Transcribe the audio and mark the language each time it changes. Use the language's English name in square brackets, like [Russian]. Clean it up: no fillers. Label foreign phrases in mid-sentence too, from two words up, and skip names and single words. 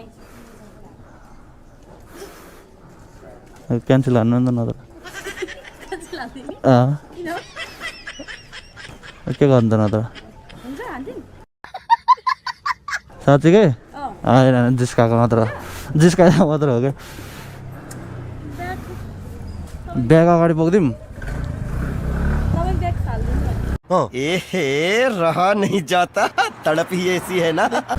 [Nepali] क्यान्सल हान्नु नि त नत्र के गर्नु त नत्र साँच्चीकै होइन जिस्काएको मात्र जिस्काएको मात्र हो क्या ब्याग अगाडि पुग्दिउँ [Hindi] ए रहा नहीं जाता तड़प ही ऐसी है ना